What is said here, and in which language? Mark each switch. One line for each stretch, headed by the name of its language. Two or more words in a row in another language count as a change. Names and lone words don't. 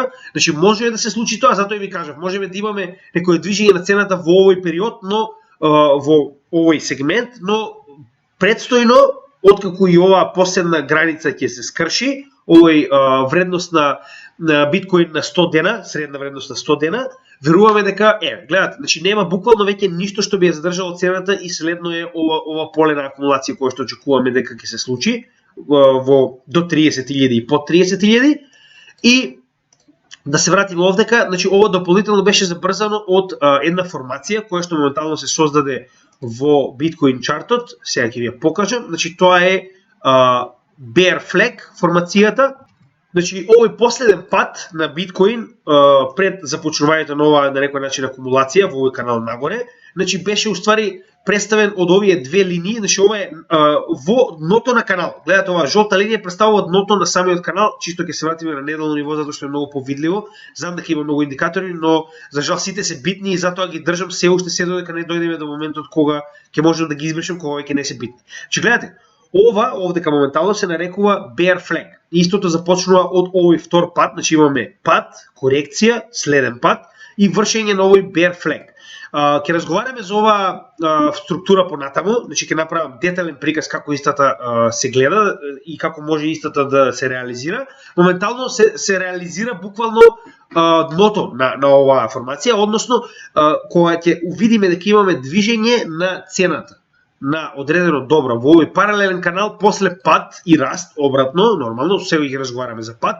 Macedonian: Значи може да се случи тоа, затоа и ви кажав, можеме да имаме некое движење на цената во овој период, но во овој сегмент, но предстојно откако и оваа последна граница ќе се скрши, овој вредност на биткоин на 100 дена, средна вредност на 100 дена, веруваме дека гледате, значи нема буквално веќе ништо што би ја задржало цената и следно е ова поле на акумулација која што очекуваме дека ќе се случи во до 30.000 и под 30.000. И да се вратиме овдека, значи ова дополнително беше забрзано од една формација која што моментално се создаде во биткоин чартот, сега ќе ви ја покажам, значи тоа е
English: bear flag
Macedonian: формацијата. Значи, овој последен пат на биткоин пред започнувањето на оваа на некој начин акумулација во овој канал нагоре, значи беше уствари представен од овие две линии, значи ова е во дното на канал. Гледате, оваа жолта линија представува дното на самиот канал, чисто ќе се вратиме на неделно ниво затоа што е многу повидливо. Знам дека има многу индикатори, но за жал сите се битни и затоа ги држам се уште се додека не дојдеме до моментот кога ќе можам да ги избришам кога веќе не се битни. Значи гледате, ова овдека моментално се нарекува
English: bear flag.
Macedonian: Истото започнува од овој втор пат, значи имаме пат, корекција, следен пат и вршење на овој
English: bear flag.
Macedonian: Ќе разговараме за оваа структура понатаму, значи ќе направам детален приказ како истата се гледа и како може истата да се реализира. Моментално се реализира буквално дното на оваа формација, односно кога ќе увидиме дека имаме движење на цената на одредено добро во овој паралелен канал после пат и раст обратно, нормално, сега ги разговараме за пат.